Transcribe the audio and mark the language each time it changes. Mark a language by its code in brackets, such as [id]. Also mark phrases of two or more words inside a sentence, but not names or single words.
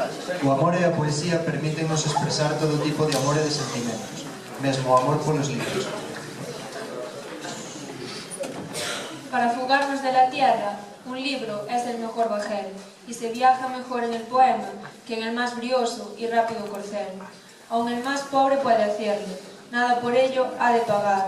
[gl] O amor e a poesía permítennos expresar todo tipo de amor e de sentimentos, mesmo o amor polos libros. [es] Para fugarnos de la tierra, un libro es el mejor bajel, y se viaja mejor en el poema que en el más brioso y rápido corcel. Aun el más pobre puede hacerlo, nada por ello ha de pagar.